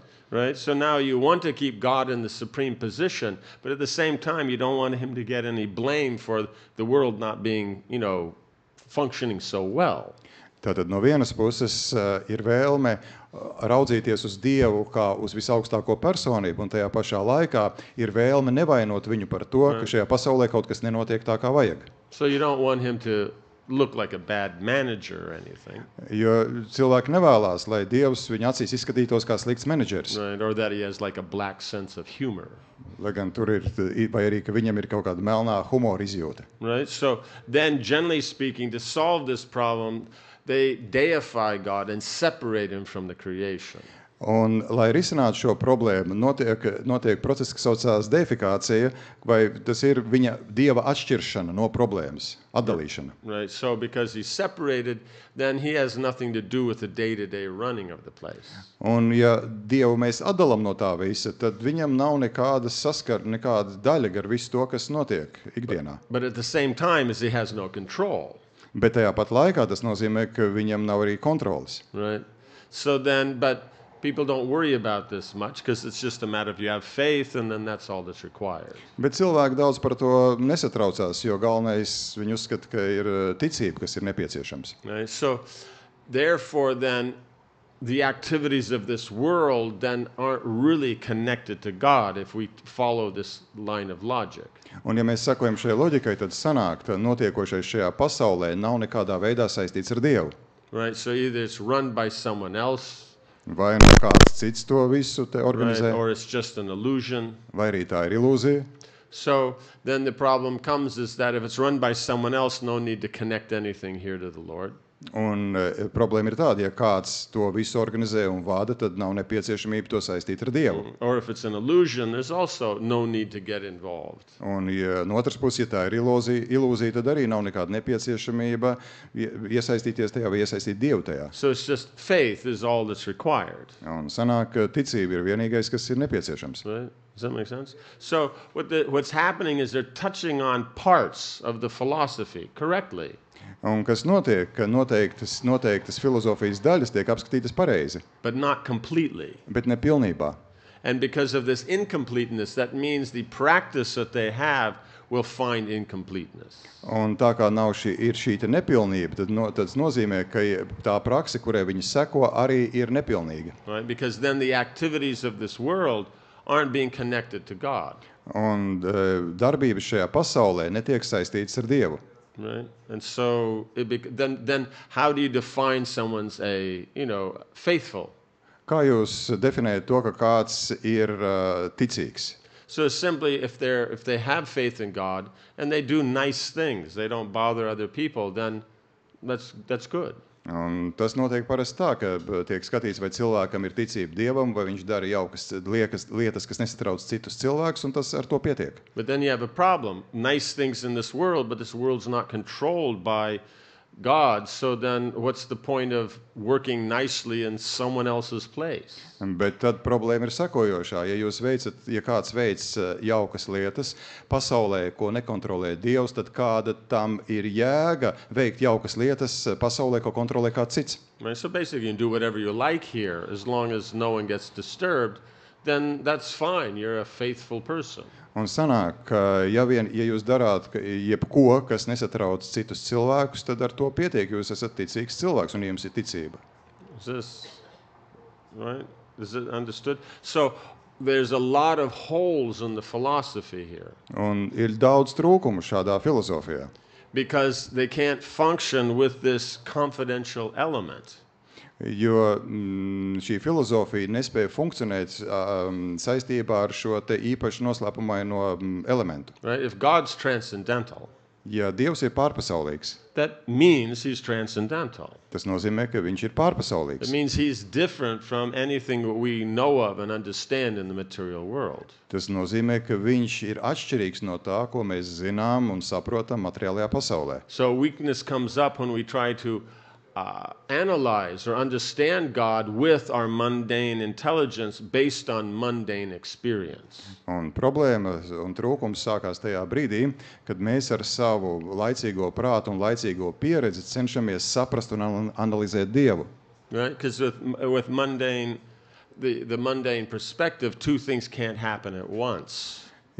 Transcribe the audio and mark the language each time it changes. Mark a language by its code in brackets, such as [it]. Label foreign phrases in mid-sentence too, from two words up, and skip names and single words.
[en] Right? So now you want to keep God in the supreme position, but at the same time you don't want him to get any blame for the world not being, functioning so well. [lv] Tātad no vienas puses ir vēlme raudzīties uz Dievu kā uz visaugstāko personību, un tajā pašā laikā ir vēlme nevainot viņu par to, ka šajā pasaulē kaut kas nenotiek tā, kā vajag. [en] So you don't want him to look like a bad manager or anything. [lv] Jo cilvēki nevēlās, lai Dievs viņa acīs izskatītos kā slikts menedžers. [en] Right, or that he has like a black sense of humor. [lv] Lai gan tur ir, vai arī, ka viņam ir kaut kāda melnā humora izjūta. [en] Right? So then, generally speaking, to solve this problem, they deify God and separate him from the creation. [lv] Un, lai risinātu šo problēmu, notiek process, kas saucās deifikācija, vai tas ir viņa Dieva atšķiršana no problēmas, atdalīšana. [en] Right? So because he's separated, then he has nothing to do with the day-to-day running of the place. [lv] Un, ja Dievu mēs atdalam no tā visa, tad viņam nav nekāda saskara, nekāda daļa gar visu to, kas notiek ikdienā. [en] But at the same time, as he has no control. [lv] Bet tajā pat laikā tas nozīmē, ka viņam nav arī kontroles. [en] Right? So then, but people don't worry about this much because it's just a matter of you have faith and then that's all that's required. [lv] Bet cilvēki daudz par to nesatraucās, jo galvenais viņi uzskata, ka ir ticība, kas ir nepieciešams. [en] Right? So therefore then the activities of this world then aren't really connected to God if we follow this line of logic. [lv] Un ja mēs sakojam šai loģikai, tad sanāk, ka notiekošais šajā pasaulē nav nekādā veidā saistīts ar Dievu. [en] Right? So either it's run by someone else, [lv] Vai no kāds cits to visu te organizē, [en] right? Or it's just an illusion. [lv] vai arī tā ir ilūzija. [en] So then the problem comes is that if it's run by someone else, no need to connect anything here to the Lord. [lv] Un problēma ir tāda, ja kāds to visu organizē un vada, tad nav nepieciešamība to saistīt ar Dievu. [en] Or if it's an illusion, there's also no need to get involved. [lv] Un ja no otras puses, ja tā ir ilūzija, tad arī nav nekāda nepieciešamība iesaistīties tajā vai iesaistīt Dievu tajā. [en] So it's just faith is all that's required. [lv] Un sanāk, ka ticība ir vienīgais, kas ir nepieciešams. [en] Right? Does that make sense? So what's happening is they're touching on parts of the philosophy correctly. [lv] Un kas notiek, ka noteiktas filozofijas daļas tiek apskatītas pareizi, [en] But not completely. [lv] bet ne pilnībā. [en] And because of this incompleteness, that means the practice that they have will find incompleteness. [lv] Un tā kā nav ir šī te nepilnība, tad tas nozīmē, ka tā prakse, kurai viņi seko, arī ir nepilnīga. [en] Right? Because then the activities of this world aren't being connected to God. [lv] Un darbības šajā pasaulē netiek saistītas ar Dievu. [en] Right? And so then how do you define someone's faithful? [lv] Kā jūs definējat to, ka kāds ir ticīgs? [en] So simply if they have faith in God and they do nice things, they don't bother other people, then that's good. [lv] Un tas notiek parasti tā, ka tiek skatīts, vai cilvēkam ir ticība Dievam, vai viņš dara jaukas lietas, kas nesatrauc citus cilvēkus, un tas ar to pietiek. [en] But then you have a problem. Nice things in this world, but this world's not controlled by God. So then what's the point of working nicely in someone else's place? [lv] Bet tad problēma ir sekojošā. Ja kāds veic jaukas lietas pasaulē, ko nekontrolē Dievs, tad kāda tam ir jēga veikt jaukas lietas pasaulē, ko kontrolē kāds cits? [en] Right? So basically you can do whatever you like here as long as no one gets disturbed, then that's fine. You're a faithful person. [lv] Un sanāk, ka ja jūs darāt jebko, kas nesatrauc citus cilvēkus, tad ar to pietiek, jūs esat ticīgs cilvēks un jums ir ticība. [en] Is this right? Is it understood? So there's a lot of holes in the philosophy here. [lv] Un ir daudz trūkumu šādā filozofijā. [en] Because they can't function with this confidential element. [lv] Jo šī filozofija nespēja funkcionēt saistībā ar šo te īpaši noslēpumaino elementu. [en] Right? If God's transcendental, [lv] Ja Dievs ir pārpasaulīgs, [en] that means he's transcendental. [lv] tas nozīmē, ka viņš ir [en] It [lv] pārpasaulīgs. [en] means he's different from anything that we know of and understand in the material world. [lv] Tas nozīmē, ka viņš ir atšķirīgs no tā, ko mēs zinām un saprotam materiālajā pasaulē. [en] So weakness comes up when we try to analyze or understand God with our mundane intelligence based on mundane experience. [lv] Un problēma un trūkums sākās tajā brīdī, kad mēs ar savu laicīgo prātu un laicīgo pieredzi cenšamies saprast un analizēt Dievu. [en] Right? Because with mundane, the mundane perspective, two things can't happen at once.